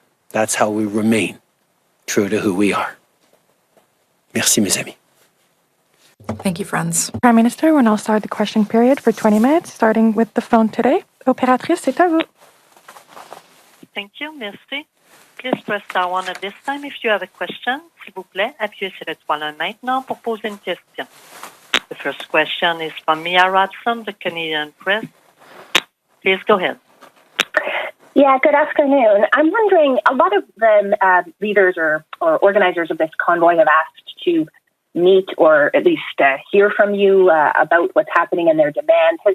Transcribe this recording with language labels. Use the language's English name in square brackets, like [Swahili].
[English] That's how we remain true to who we are. [French] Merci, mes amis. [English] Thank you, friends. Prime Minister, we'll now start the question period for 20 minutes, starting with the phone today. [French] Opératrice, c'est à vous. [English] Thank you. [French] Merci. [English] Please press star 1 at this time if you have a question. [French] S'il vous plaît, appuyez sur l'étoile 1 maintenant pour poser une question. [English] The first question is from Mia Rodson, the Canadian Press. Please go ahead. Yeah, good afternoon. I'm wondering, a lot of the leaders or organizers of this convoy have asked to meet or at least hear from you about what's happening in their demands.